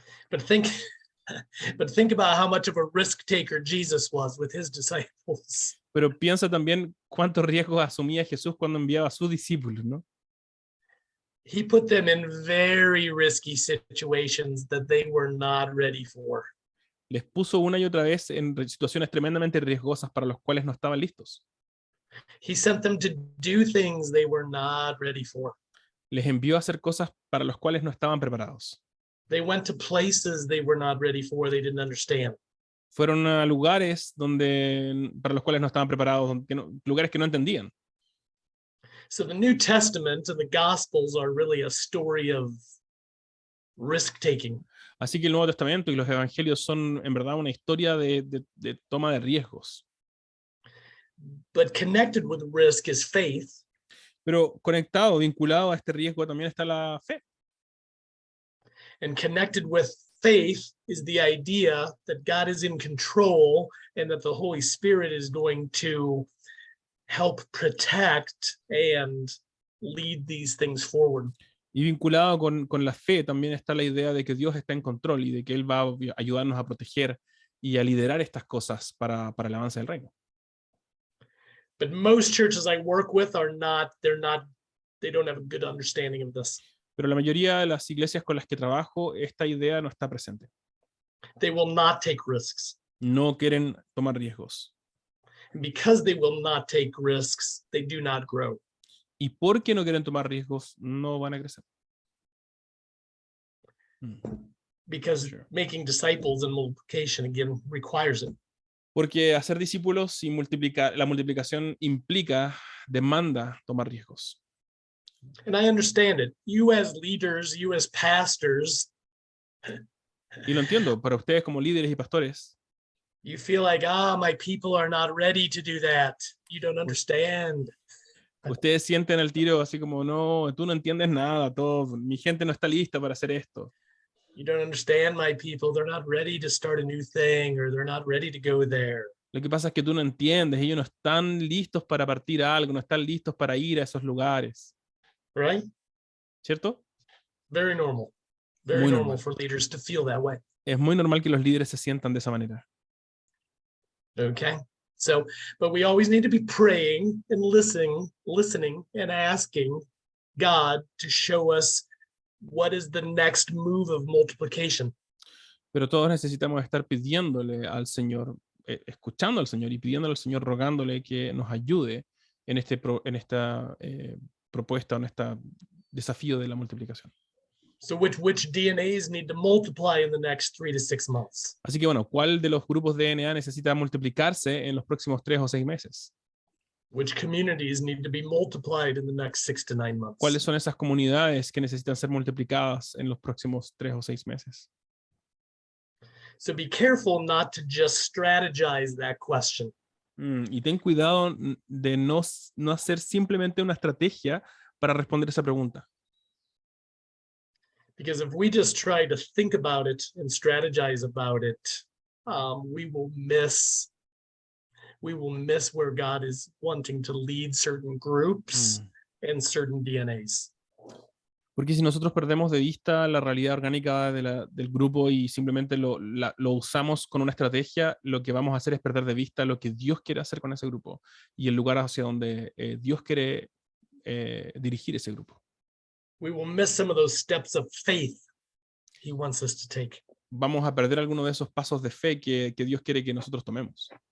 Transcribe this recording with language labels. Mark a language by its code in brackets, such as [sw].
[en] But think about how much of a risk taker Jesus was with his disciples. [es] Pero piensa también cuántos riesgos asumía Jesús cuando enviaba a sus discípulos, ¿no? [en] He put them in very risky situations that they were not ready for. [es] Les puso una y otra vez en situaciones tremendamente riesgosas para los cuales no estaban listos. [en] He sent them to do things they were not ready for. [es] Les envió a hacer cosas para las cuales no estaban preparados. [en] They went to places they were not ready for, they didn't understand. [es] Fueron a lugares para los cuales no estaban preparados, lugares que no entendían. [en] So the New Testament and the Gospels are really a story of risk-taking. [es] Así que el Nuevo Testamento y los Evangelios son en verdad una historia de toma de riesgos. [en] But connected with risk is faith. [es] Pero conectado, vinculado a este riesgo también está la fe. [en] And connected with faith is the idea that God is in control and that the Holy Spirit is going to help protect and lead these things forward. [es] Y vinculado con la fe también está la idea de que Dios está en control y de que Él va a ayudarnos a proteger y a liderar estas cosas para el avance del reino. [en] But most churches I work with they don't have a good understanding of this. [es] Pero la mayoría de las iglesias con las que trabajo, esta idea no está presente. [en] They will not take risks. [es] No quieren tomar riesgos. [en] And because they will not take risks, they do not grow. [es] Y porque no quieren tomar riesgos, no van a crecer. [en] Because making disciples and multiplication again requires it. [es] Porque hacer discípulos y la multiplicación demanda tomar riesgos. [en] And I understand it. You as leaders, you as pastors, [es] y lo entiendo, para ustedes como líderes y pastores, [en] you feel like, my people are not ready to do that. You don't understand. [es] Ustedes sienten el tiro así como, no, tú no entiendes nada, mi gente no está lista para hacer esto. [en] You don't understand my people. They're not ready to start a new thing, or they're not ready to go there. [es] Lo que pasa es que tú no entiendes, ellos no están listos para partir a algo, no están listos para ir a esos lugares. [en] Right? [es] ¿Cierto? [en] Very normal. Very normal for leaders to feel that way. [es] Es muy normal que los líderes se sientan de esa manera. [en] Okay. So, but we always need to be praying and listening and asking God to show us what is the next move of multiplication. [es] Pero todos necesitamos estar pidiéndole al Señor, escuchando al Señor y pidiéndole al Señor, rogándole que nos ayude en esta propuesta, en este desafío de la multiplicación. [en] So which DNAs need to multiply in the next 3 to 6 months? [es] Así que bueno, ¿cuál de los grupos de DNA necesita multiplicarse en los próximos 3 o 6 meses? [en] Which communities need to be multiplied in the next 6 to 9 months? [es] ¿Cuáles son esas comunidades que necesitan ser multiplicadas en los próximos 3 o 6 meses? [en] So be careful not to just strategize that question. [es] Y ten cuidado de no hacer simplemente una estrategia para responder esa pregunta. [en] Because if we just try to think about it and strategize about it, we will miss where God is wanting to lead certain groups and certain DNAs. [es] Porque si nosotros perdemos de vista la realidad orgánica del grupo y simplemente lo usamos con una estrategia, lo que vamos a hacer es perder de vista lo que Dios quiere hacer con ese grupo y el lugar hacia donde Dios quiere dirigir ese grupo. [en] We will miss some of those steps of faith he wants us to take. [es] Vamos a perder alguno de esos pasos de fe que Dios quiere que nosotros tomemos.